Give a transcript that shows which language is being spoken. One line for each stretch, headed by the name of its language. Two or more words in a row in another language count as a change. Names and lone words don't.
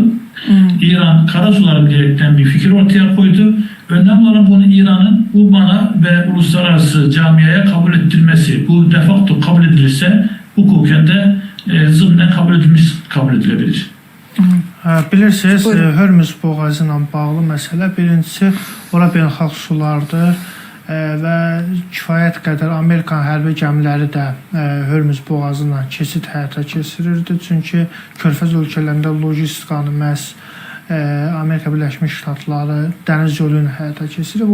Turkish: İran karasularım diyerekten bir fikir ortaya koydu. Önemli olan bunu İran'ın bu bana ve uluslararası camiaya kabul ettirmesi. Bu defakto kabul edilirse hukuken de zımnen kabul edilebilir.
Azerbaijani: Bilirsiniz, Hürmüz boğazı ilə bağlı məsələ birincisi ora beynəlxalq sulardır və kifayət qədər Amerikan hərbi gəmiləri də Hürmüz boğazı ilə keçid həyata keçirirdi. Çünki Körfəz ölkələrində lojistikanı məhz Amerika Birləşmiş Ştatları dəniz yolu ilə həyata keçirib.